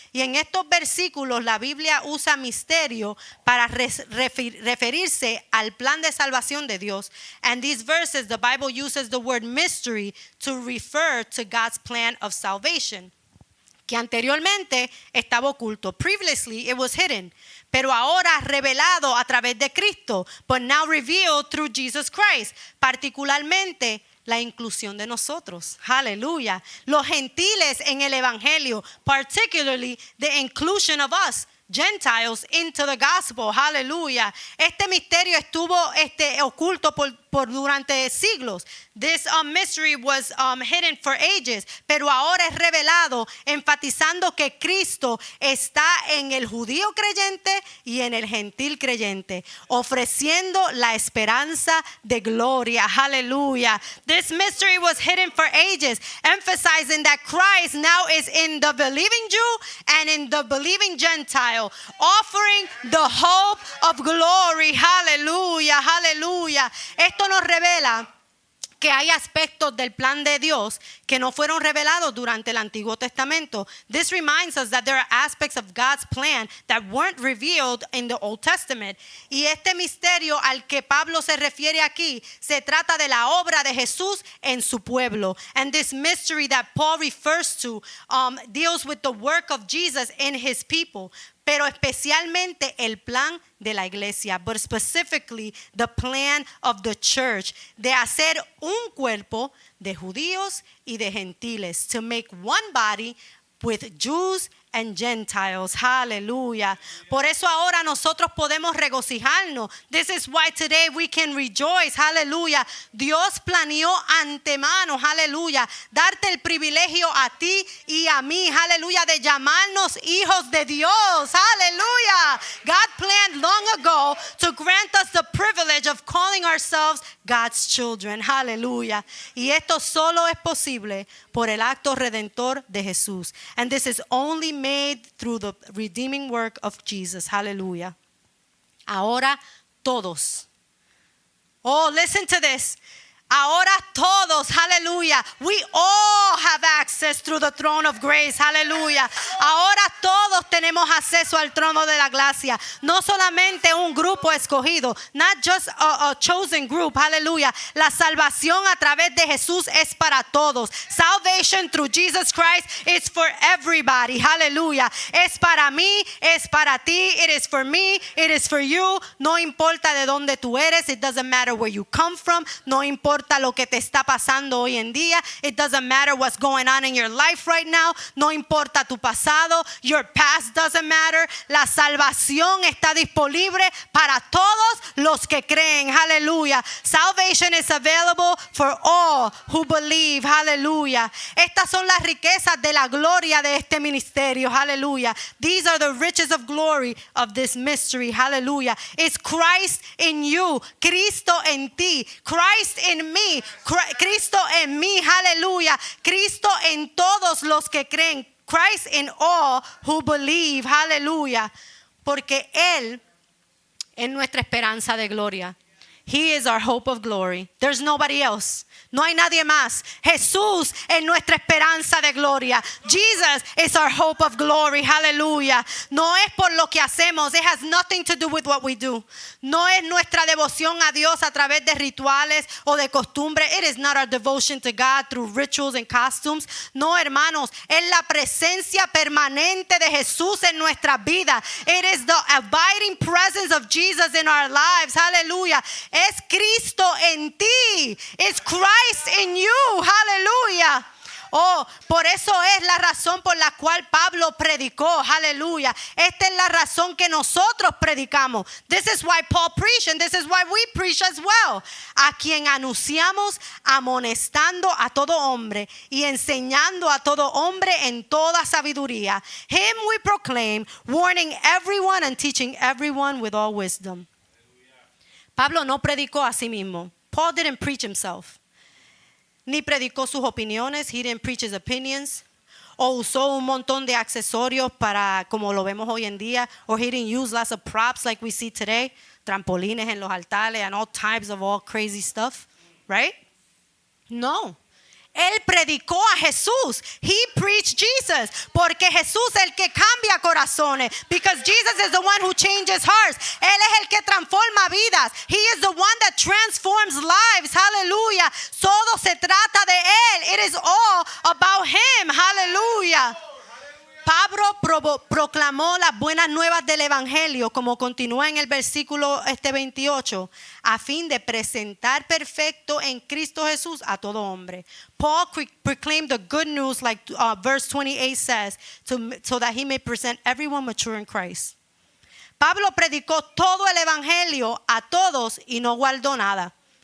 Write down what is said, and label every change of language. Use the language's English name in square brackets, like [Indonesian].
[Spanish] Y en estos versículos la Biblia usa misterio para referirse al plan de salvación de Dios. [English] And these verses, the Bible uses the word mystery to refer to God's plan of salvation, [Spanish] que anteriormente estaba oculto. [English] Previously it was hidden, [Spanish] pero ahora revelado a través de Cristo, [English] but now revealed through Jesus Christ, [Spanish] particularmente la inclusión de nosotros. Aleluya. Los gentiles en el evangelio, [English] particularly the inclusion of us. Gentiles into the gospel. Hallelujah. [Spanish] Este misterio estuvo oculto por durante siglos. [English] This mystery was hidden for ages, [Spanish] pero ahora es revelado, enfatizando que Cristo está en el judío creyente y en el gentil creyente, ofreciendo la esperanza de gloria. [English] Hallelujah. This mystery was hidden for ages, emphasizing that Christ now is in the believing Jew and in the believing Gentile, offering the hope of glory. Hallelujah. Hallelujah. [Spanish] Esto nos revela que hay aspectos del plan de Dios que no fueron revelados durante el Antiguo Testamento. [English] This reminds us that there are aspects of God's plan that weren't revealed in the Old Testament. [Spanish] Y este misterio al que Pablo se refiere aquí se trata de la obra de Jesús en su pueblo. [English] And this mystery that Paul refers to deals with the work of Jesus in his people. [Spanish] Pero especialmente el plan de la iglesia, [English] but specifically the plan of the church, [Spanish] de hacer un cuerpo de judíos y de gentiles, [English] to make one body with Jews and Gentiles. Hallelujah. [Spanish] Por eso ahora nosotros podemos regocijarnos. [English] This is why today we can rejoice. Hallelujah. [Spanish] Dios planeó antemano, hallelujah, darte el privilegio a ti y a mí, hallelujah, de llamarnos hijos de Dios. [English] Hallelujah. God planned long ago to grant us the privilege of calling ourselves God's children. Hallelujah. [Spanish] Y esto solo es posible por el acto redentor de Jesús. [English] And this is only made through the redeeming work of Jesus. [Spanish] Hallelujah. Ahora todos. [English] Oh, listen to this. [Spanish] Ahora todos, [English] hallelujah. We all have access through the throne of grace, hallelujah. [Spanish] Ahora todos tenemos acceso al trono de la gracia. No solamente un grupo escogido, [English] not just a chosen group, hallelujah. [Spanish] La salvación a través de Jesús es para todos. [English] Salvation through Jesus Christ is for everybody, hallelujah. [Spanish] Es para mí, es para ti, [English] it is for me, it is for you. [Spanish] No importa de dónde tú eres, [English] it doesn't matter where you come from, [Spanish] no importa lo que te está pasando hoy en día. [English] It doesn't matter what's going on in your life right now. [Spanish] No importa tu pasado. [English] Your past doesn't matter. [Spanish] La salvación está disponible para todos los que creen. [English] Hallelujah. Salvation is available for all who believe. Hallelujah. [Spanish] Estas son las riquezas de la gloria de este ministerio. [English] Hallelujah. These are the riches of glory of this mystery. Hallelujah. It's Christ in you. [Spanish] Cristo en ti. [English] Christ in me. [Spanish] Cristo en mí. [English] Hallelujah. [Spanish] Cristo en todos los que creen. [English] Christ in all who believe. Hallelujah. [Spanish] Porque Él es nuestra esperanza de gloria. [English] He is our hope of glory. There's nobody else. [Spanish] No hay nadie más. Jesús es nuestra esperanza de gloria. [English] Jesus is our hope of glory. Hallelujah. [Spanish] No es por lo que hacemos. [English] It has nothing to do with what we do. [Spanish] No es nuestra devoción a Dios a través de rituales o de costumbre. [English] It is not our devotion to God through rituals and costumes. [Spanish] No, hermanos, es la presencia permanente de Jesús en nuestra vida. [English] It is the abiding presence of Jesus in our lives. Hallelujah. [Spanish] Es Cristo en ti. [English] It's Christ in you. Hallelujah. [Spanish] Oh, por eso es la razón por la cual Pablo predicó. Aleluya. Esta es la razón que nosotros predicamos. [English] This is why Paul preached and this is why we preach as well. [Spanish] A quien anunciamos amonestando a todo hombre y enseñando a todo hombre en toda sabiduría. [English] Him we proclaim, warning everyone and teaching everyone with all wisdom. [Spanish] Pablo no predicó a sí mismo. [English] Paul didn't preach himself. [Spanish] Ni predicó sus opiniones. [English] He didn't preach his opinions. [Spanish] O usó un montón de accesorios para, como lo vemos hoy en día. [English] Or he didn't use lots of props like we see today. [Spanish] Trampolines en los altares [English] and all types of all crazy stuff. Right? No. [Spanish] Él predicó a Jesús. [English] He preached Jesus. [Spanish] Porque Jesús es el que cambia corazones. [English] Because Jesus is the one who changes hearts. [Spanish] Él es el que transforma vidas. [English] He is the one that transforms lives. Hallelujah. [Spanish] Todo se trata de Él. [English] It is all about Him. Hallelujah. [Spanish] Pablo proclamó las buenas nuevas del Evangelio, como continúa en el versículo 28, a fin de presentar perfecto en Cristo Jesús a todo hombre. [English] Paul proclaimed the good news, like verse 28 says, so that he may present everyone mature in Christ. [Spanish] Pablo predicó todo el evangelio a todos y no guardó nada.